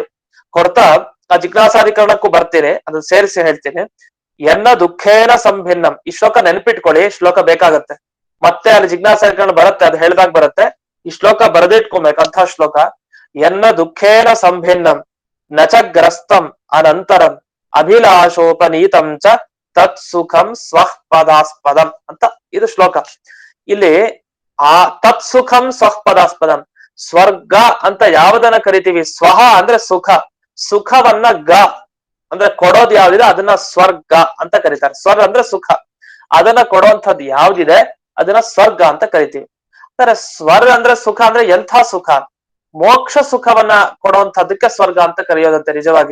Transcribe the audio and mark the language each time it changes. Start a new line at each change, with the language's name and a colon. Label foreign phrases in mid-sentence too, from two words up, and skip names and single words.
Kannada: ಕೊಡ್ತಾ ಆ ಜಿಜ್ಞಾಸಾಧಿಕರಣಕ್ಕೂ ಬರ್ತೀನಿ, ಅದನ್ನ ಸೇರಿಸಿ ಹೇಳ್ತೀನಿ.
Sanskrit: ಎನ್ನ ದುಃಖೇನ ಸಂಭಿನ್ನಂ,
Kannada: ಈ ಶ್ಲೋಕ ನೆನ್ಪಿಟ್ಕೊಳ್ಳಿ, ಶ್ಲೋಕ ಬೇಕಾಗತ್ತೆ. ಮತ್ತೆ ಅಲ್ಲಿ ಜಿಜ್ಞಾಸಾಧಿಕರಣ ಬರುತ್ತೆ, ಅದು ಹೇಳ್ದಾಗ ಬರುತ್ತೆ. ಈ ಶ್ಲೋಕ ಬರೆದಿಟ್ಕೊಬೇಕು, ಅಂಥ ಶ್ಲೋಕ.
Sanskrit: ಎನ್ನ ದುಃಖೇನ ಸಂಭಿನ್ನಂ ನಚ ಗ್ರಸ್ತಂ ಅನಂತರಂ ಅಭಿಲಾಷೋಪನೀತಂ ಚ ತತ್ ಸುಖಂ ಸ್ವಃ ಪದಾಸ್ಪದಂ
Kannada: ಅಂತ ಇದು ಶ್ಲೋಕ. ಇಲ್ಲಿ ಆ
Sanskrit: ತತ್ ಸುಖಂ ಸ್ವಃ ಪದಾಸ್ಪದಂ,
Kannada: ಸ್ವರ್ಗ ಅಂತ ಯಾವ್ದನ್ನ ಕರಿತೀವಿ, ಸ್ವಹ ಅಂದ್ರೆ ಸುಖ, ಸುಖವನ್ನ ಗ ಅಂದ್ರೆ ಕೊಡೋದು ಯಾವ್ದಿದೆ ಅದನ್ನ ಸ್ವರ್ಗ ಅಂತ ಕರೀತಾರೆ. ಸ್ವರ್ ಅಂದ್ರೆ ಸುಖ, ಅದನ್ನ ಕೊಡುವಂಥದ್ದು ಯಾವ್ದಿದೆ ಅದನ್ನ ಸ್ವರ್ಗ ಅಂತ ಕರಿತೀವಿ. ಅಂದ್ರೆ ಸ್ವರ್ ಅಂದ್ರೆ ಸುಖ ಅಂದ್ರೆ ಎಂಥ ಸುಖ, ಮೋಕ್ಷ ಸುಖವನ್ನ ಕೊಡುವಂಥದ್ದಕ್ಕೆ ಸ್ವರ್ಗ ಅಂತ ಕರೆಯೋದಂತೆ.